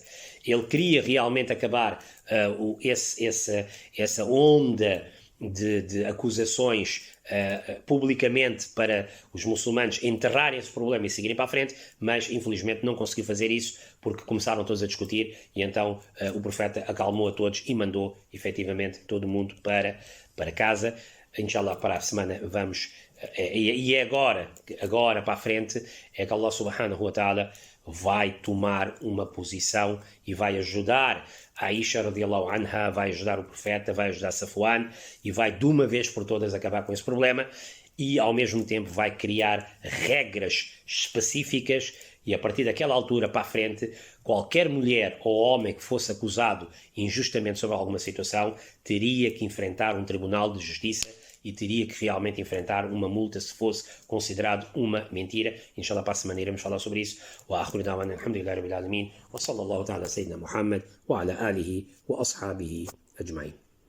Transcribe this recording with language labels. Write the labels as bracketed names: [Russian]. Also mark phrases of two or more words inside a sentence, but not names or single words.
[Portuguese] Ele queria realmente acabar essa onda de acusações publicamente para os muçulmanos enterrarem esse problema e seguirem para a frente, mas infelizmente não conseguiu fazer isso porque começaram todos a discutir e então o profeta acalmou a todos e mandou efetivamente todo mundo para casa. Inshallah, para a semana vamos, e é agora para a frente, é que Allah [Arabic] سبحانه وتعالى [Portuguese] vai tomar uma posição e vai ajudar a Aisha [Arabic] رضي الله عنها, [Portuguese] vai ajudar o profeta, vai ajudar Safwan e vai de uma vez por todas acabar com esse problema e ao mesmo tempo vai criar regras específicas e a partir daquela altura para a frente, qualquer mulher ou homem que fosse acusado injustamente sobre alguma situação teria que enfrentar um tribunal de justiça e teria que realmente enfrentar uma multa se fosse considerado uma mentira. Inshallah, para a semana iremos falar sobre isso. [Arabic] وآخر دعوانا الحمد لله رب العالمين وصلى الله تعالى سيدنا محمد وعلى آله وأصحابه أجمعين.